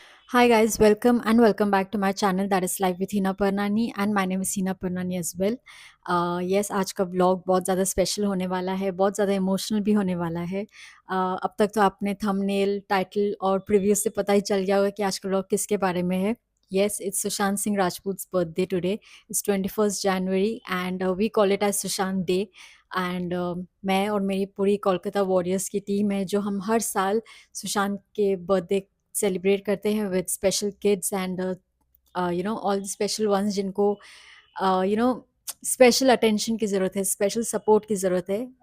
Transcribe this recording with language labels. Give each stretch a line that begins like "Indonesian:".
English: Hi guys, welcome and welcome back to my channel that is Live with Hina Parnani and my name is Hina Parnani as well.
Hindi: Yes, आज का vlog बहुत ज़्यादा special होने वाला है, बहुत ज़्यादा इमोशनल भी होने वाला है. अब तक तो आपने थंबनेल, टाइटल और प्रीव्यू से पता ही चल गया होगा कि आज का vlog किसके बारे में है.
English: Yes, it's Sushant Singh Rajput's birthday today. It's 21st January and we call it as Sushant Day.
Hindi: And मैं और मेरी पूरी कोलकाता वॉरियर्स की टीम है जो हम हर साल सुशांत के बर्थडे सेलिब्रेट करते हैं
English: with special kids and all the special ones
Hindi: जिनको स्पेशल अटेंशन की ज़रूरत है, स्पेशल सपोर्ट की ज़रूरत है.